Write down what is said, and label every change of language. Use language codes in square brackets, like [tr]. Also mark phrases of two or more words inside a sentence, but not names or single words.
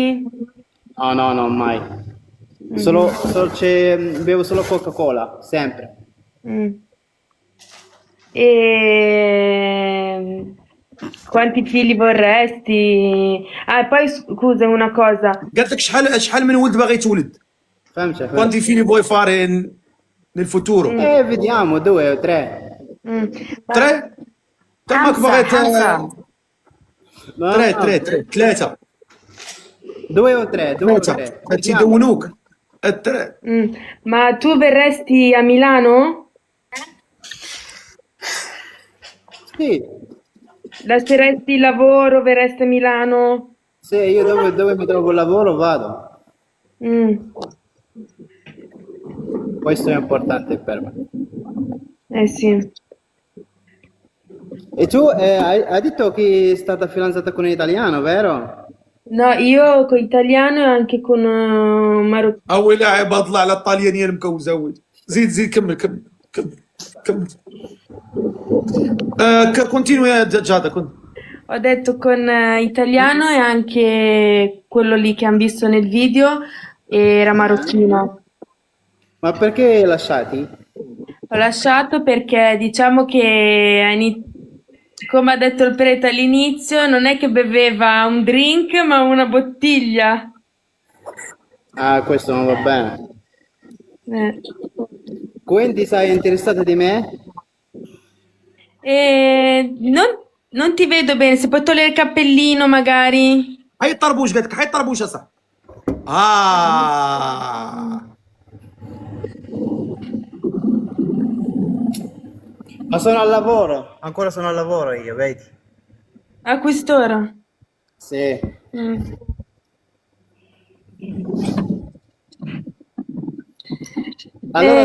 [it] No, mai. Bevo solo Coca-Cola, sempre. Mm. E quanti figli vorresti? Ah, poi scusa una cosa. [ar] قالت لك شحال من ولد باغي تولد؟ [it] Fammi. Quanti figli vuoi fare nel futuro? Vediamo, 2 o 3. Mm. [ar] Tre؟ تمك بغيت [it] No, [ar] ثلاثة [it] 2 o 3, 2 o 3. [ar] تيدونوك الثلاث. [it] Ma tu verresti a Milano? Sì, Lasceresti il lavoro, verresti a Milano? se io dove mi trovo lavoro vado. Mm. Questo è importante per me. Sì. E tu hai detto che è stata fidanzata con un italiano, vero? No, io con italiano e anche con marocchino. [ar] اول لاعب اطلع على الطاليانيه المكوزه ولد. زيد كمل Continui Giada. [it] Ho detto con italiano e anche quello lì che hanno visto nel video era marocchino. Ma perché lasciati? L'ho lasciato perché diciamo che come ha detto il prete all'inizio, non è che beveva un drink, ma una bottiglia. Ah, questo non va bene. Eh. Quindi sei interessato di me? E non ti vedo bene, se puoi togliere il cappellino magari. [ar] هاي الطربوش قالت لك هاي الطربوش صح. [it] Ma sono al lavoro, ancora sono al lavoro io, vedi? A quest'ora? Sì. Mm. Allora